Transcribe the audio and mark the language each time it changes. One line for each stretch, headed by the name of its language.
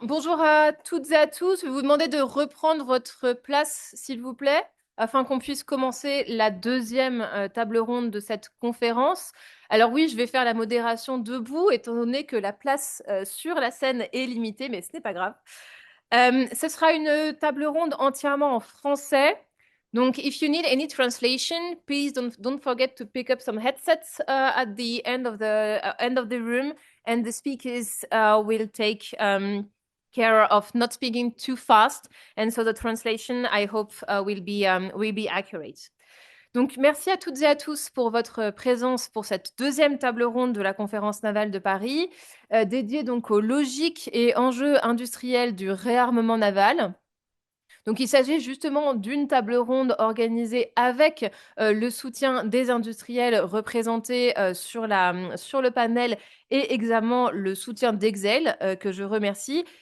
French: Bonjour à toutes et à tous. Je vais vous demander de reprendre votre place, s'il vous plaît, afin qu'on puisse commencer la deuxième table ronde de cette conférence. Alors oui, je vais faire la modération debout, étant donné que la place sur la scène est limitée, mais ce n'est pas grave. Ce sera une table ronde entièrement en français.
English: Donc, if you need any translation, please don't forget to pick up some headsets at the end of the room, and the speakers will take care of not speaking too fast, and so the translation, I hope, will be accurate.
French: Donc, merci à toutes et à tous pour votre présence pour cette deuxième table ronde de la conférence navale de Paris, dédiée donc aux logiques et enjeux industriels du réarmement naval. Donc, il s'agit justement d'une table ronde organisée avec le soutien des industriels représentés sur le panel et également le soutien d'Excel, que je remercie.